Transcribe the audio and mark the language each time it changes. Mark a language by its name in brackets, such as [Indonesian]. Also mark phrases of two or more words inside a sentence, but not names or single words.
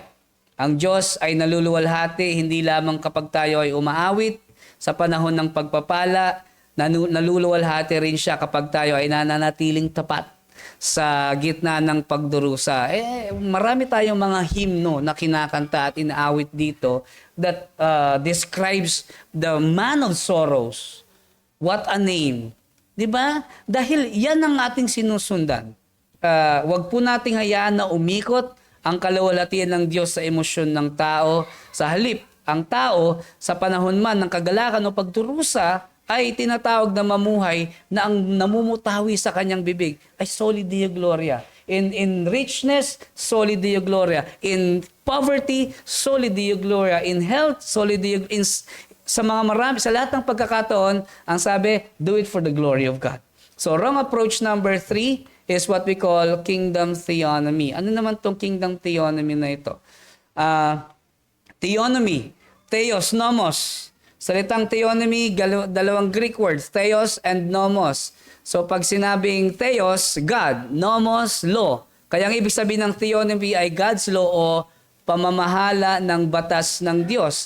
[Filipino] Ang Diyos ay naluluwalhati hindi lamang kapag tayo ay umaawit sa panahon ng pagpapala, naluluwalhati rin siya kapag tayo ay nananatiling tapat sa gitna ng pagdurusa. Marami tayong mga himno na kinakanta at inaawit dito [English] that describes the man of sorrows. What a name. [Filipino] 'Di ba? Dahil yan ang ating sinusundan. Wag po nating hayaan na umikot ang kaluwalhatian ng Diyos sa emosyon ng tao. Sa halip, ang tao sa panahon man ng kagalakan o pagdurusa ay tinatawag na mamuhay na ang namumutawi sa kanyang bibig ay [Latin] soli Deo Gloria. [English] In richness, [Latin] soli Deo Gloria. [English] In poverty, [Latin] soli Deo Gloria. [English] In health, [Latin] soli Deo. [Filipino] Sa lahat ng pagkakataon, ang sabi, [English] do it for the glory of God. So, wrong approach number 3 is what we call kingdom theonomy. [Filipino] Ano naman tong [English] kingdom theonomy [Filipino] na ito? [Greek] Theonomy, theos, nomos. [Filipino] Salitang theonomy, dalawang [English] Greek words, [Filipino] theos and nomos. So pag sinabing theos, God, nomos, law. Kaya ang ibig sabihin ng theonomy ay [English] God's law [Filipino] o pamamahala ng batas ng Diyos.